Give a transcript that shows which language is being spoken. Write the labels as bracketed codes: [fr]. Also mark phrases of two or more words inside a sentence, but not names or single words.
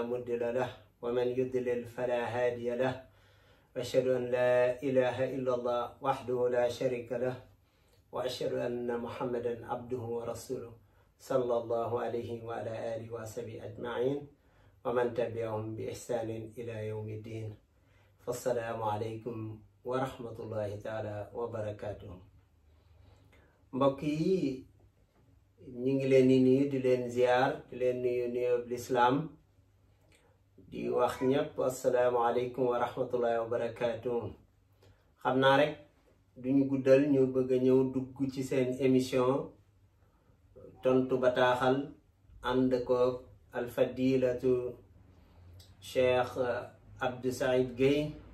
[ar] مضل له ومن يضلل فلا هادي له وأشهد أن لا إله إلا الله وحده لا شريك له وأشهد أن محمدا عبده ورسوله صلى الله عليه وعلى آله وصحبه أجمعين ومن تبعهم بإحسان إلى يوم الدين فالسلام عليكم ورحمة الله تعالى وبركاته [wo] mbokk yi ñu ngi leen di nuyu di leen ziar di leen nuyu l'islam di wax ñëpp [ar] السلام عليكم ورحمة الله وبركاته [wo] xam naa rek duñu guddal ñu bëgg a ñëw dugg ci seen émission tontu bataaxal ànd ko alfadilatu Cheikh Abdou Saïd Gueye